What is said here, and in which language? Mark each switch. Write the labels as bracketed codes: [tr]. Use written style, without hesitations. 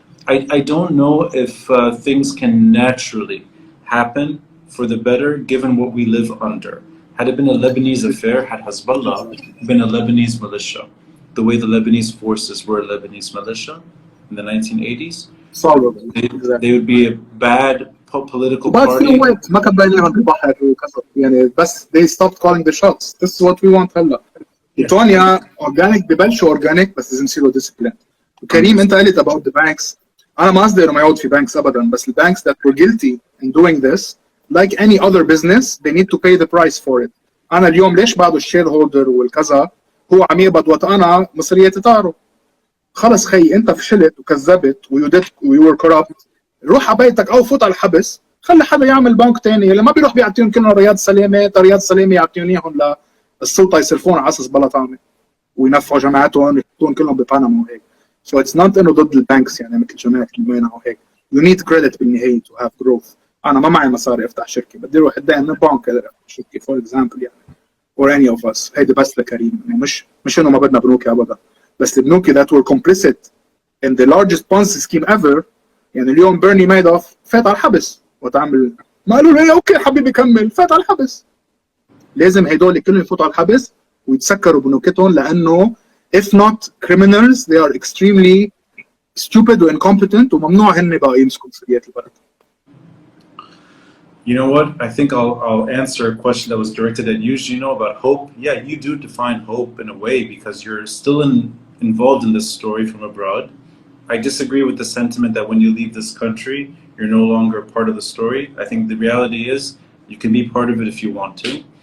[en] I don't know if things can naturally happen for the better given what we live under. Had it been a Lebanese affair, had Hezbollah been a Lebanese militia, the way the Lebanese forces were a Lebanese militia in the 1980s, they would be a bad political party. [ar] ما كان باين بالبحر وكذا يعني بس [en] they stopped calling the shots. This is what we want هلا. [ar] إيطاليا organic ببلشوا organic بس لازم يصيروا disciplined. وكريم أنت قلت [en] about the banks. [ar] أنا ما قصدي إنه ما يقعد في banks أبداً بس [en] the banks that were guilty in doing this like any other business they need to pay the price for it. [ar] أنا اليوم ليش بعده الشير هولدر والكذا هو عم يقبض وقت أنا مصرياتي طاروا. خلص خي أنت فشلت وكذبت ويو [en] were corrupt. [ar] روح على بيتك أو فوت على الحبس. خلي حدا يعمل بنك تاني اللي ما بيروح بيعطيهم كلهم رياض سلامة يعطيهم إياهم للسلطة يصرفون على أساس بلا طعمة وينفعوا جماعتهم يحطون كلهم ببنما وهيك. So it's not إنه ضد البنكس يعني مثل جماعة الموينة وهيك. [en] You need credit بالنهاية to have growth. [ar] أنا ما معي مصاري أفتح شركة بدي أروح أدعي من بنك أفتح شركة [en] for example [ar] يعني [en] or any of us. [ar] هيدي بس لكريم يعني مش إنه ما بدنا بنوكي أبدا بس البنوكي [en] that were complicit in the largest Ponzi scheme ever. [ar] يعني اليوم بيرني مايدوف فات على الحبس وتعمل ما قالوا له اوكي حبيبي كمل فات على الحبس. لازم هدول كلهم يفوتوا على الحبس ويتسكروا بنوكتهم لانه [en] if not criminals they are extremely stupid [ar] و incompetent وممنوع هن بقى يمسكوا مسؤوليات البلد. [en] You know what? I think I'll answer a question that was directed at you, Gino, about hope. Yeah, you do define hope in a way because you're still involved in this story from abroad. I disagree with the sentiment that when you leave this country, you're no longer part of the story. I think the reality is you can be part of it if you want to.